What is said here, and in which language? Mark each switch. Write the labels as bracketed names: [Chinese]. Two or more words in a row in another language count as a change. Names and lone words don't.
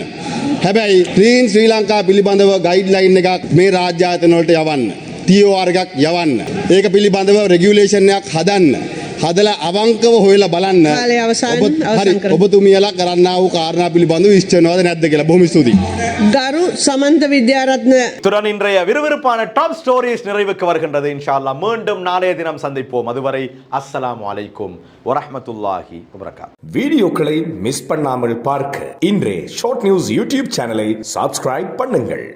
[Sinhala] හැබැයි ක්ලීන් ශ්‍රී ලංකා පිළිබඳව ගයිඩ්ලයින් එකක් මේ රාජ්‍ය ආයතන වලට යවන්න. TOR එකක් යවන්න. ඒක පිළිබඳව රෙගියුලේෂන් එකක් හදන්න. හදලා අවංකව හොයලා බලන්න කාලය අවසන් හරි කරන්න. ඔබතුමියලා කරන්නා වූ කාරණා පිළිබඳව විශ්චනවද නැද්ද කියලා බොහොම ස්තුතියි. ගරු සමන්ත විද්‍යාරත්න [Tamil] இத்துடன் இன்றைய விறுவிறுப்பான [English] Top Stories [Tamil] நிறைவுக்கு வருகின்றது. [Arabic] إن شاء الله [Tamil] மீண்டும் நாளைய தினம் சந்திப்போம். அதுவரை [Arabic] السلام عليكم ورحمة الله وبركاته. [Tamil] வீடியோக்களை மிஸ் பண்ணாமல் பார்க்க இன்றே ஷார்ட் நியூஸ் [English] YouTube channel subscribe [Tamil] பண்ணுங்கள்.